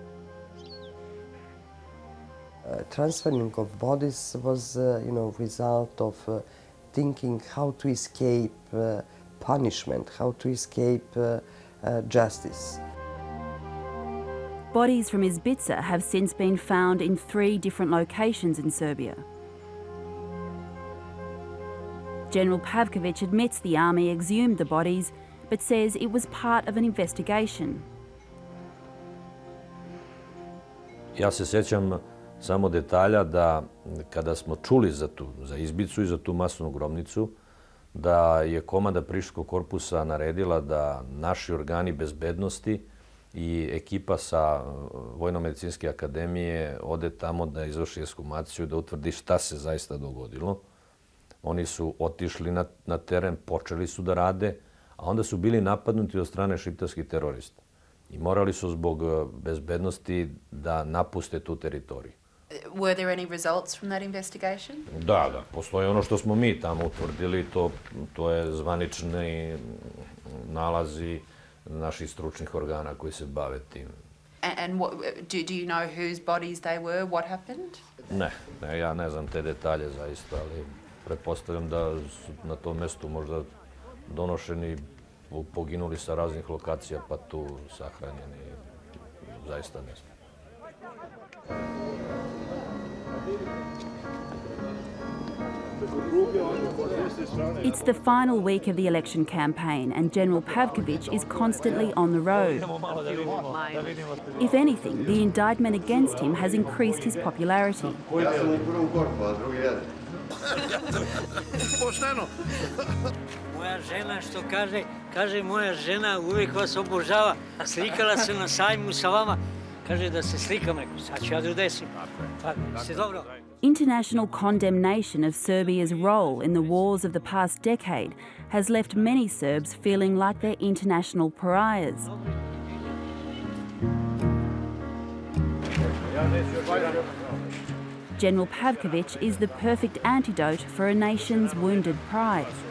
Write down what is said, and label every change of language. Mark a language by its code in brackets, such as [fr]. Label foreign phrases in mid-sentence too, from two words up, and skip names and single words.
[en] Transferring of bodies was, result of thinking how to escape punishment, how to escape justice. Bodies from Izbica have since been found in 3 different locations in Serbia. General Pavkovic admits the army exhumed the bodies, but says it was part of an investigation. [sr] Ja se sjećam samo detalja da kada smo čuli za izbicu i za tu masovnu grobnicu, da je komanda Prištinskog korpusa naredila da naši organi bezbednosti i ekipa sa Vojno-medicinske akademije ode tamo da izvrši ekshumaciju, da utvrdi šta se zaista dogodilo. Oni su otišli na teren, počeli su da rade, a onda su bili napadnuti od strane šiptarskih terorista. I morali su zbog bezbednosti da napuste tu teritoriju. [en] Were there any results from that investigation? [sr] Da. Postoje ono što smo mi tamo utvrdili, to je zvanični nalazi naših stručnih organa koji se bave tim. [en] And do you know whose bodies they were? What happened? [sr] Ne, ja ne znam te detalje zaista, ali pretpostavljam da su na tom mjestu možda donošeni poginuli sa raznih lokacija, pa tu sahranjeni. Zaista ne znam. [en] It's the final week of the election campaign and General Pavkovic is constantly on the road. If anything, the indictment against him has increased his popularity. [sr] Moja žena što kaže moja žena uvijek vas obožava, slikala se na sajmu sa vama, kaže da se slikam, rekao, sad ću ja da udesim. Ste dobro? [en] International condemnation of Serbia's role in the wars of the past decade has left many Serbs feeling like they're international pariahs. General Pavkovic is the perfect antidote for a nation's wounded pride.